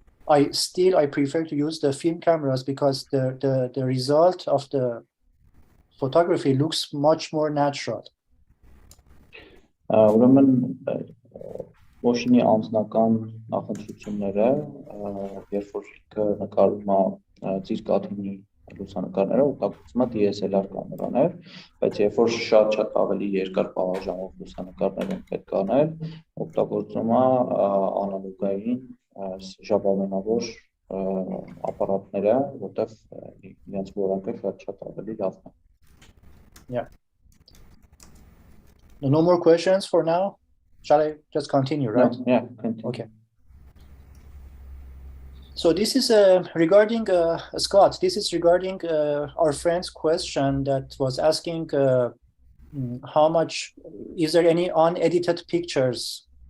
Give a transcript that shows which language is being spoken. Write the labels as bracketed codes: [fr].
[en] I prefer to use the film cameras because the result of the photography looks much more natural. [hy] Ուրեմն Օշինի անձնական նախընտրությունները, երբ որ ինքը նկարում է ծիրկաթունի լուսանկարները, օգտագործում է DSLR կամերաներ, բայց երբ որ շատ ավելի երկար պահաժամով լուսանկարներ են պետք անել, օգտագործում է անալոգային ժապավենավոր ապարատները, որտեղ իրենց որակը շատ ավելի լավն է։ [en] Yeah. No more questions for now. Shall I just continue, right? No, yeah, continue. Okay. So this is regarding Scott. This is regarding our friend's question that was asking how much is there any unedited pictures?